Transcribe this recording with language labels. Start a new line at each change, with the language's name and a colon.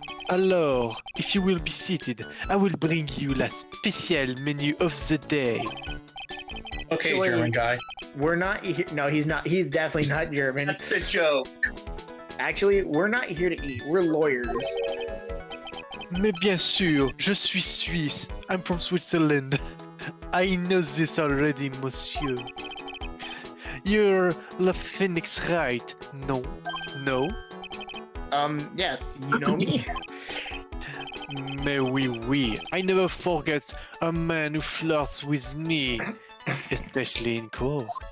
French: Alors,
English: if you will be seated, I will bring you la spécial menu of the day. Okay, Actually- German guy. We're not here. No, he's not. He's definitely not German. That's the joke. Actually, we're not here to eat. We're lawyers.
French: Mais bien sûr, je suis Suisse.
English: I'm from Switzerland. I know this already, monsieur. You're the Phoenix, right? No. No? Yes, you know me.
French: Mais oui.
English: I never forget a man who flirts with me, especially in court.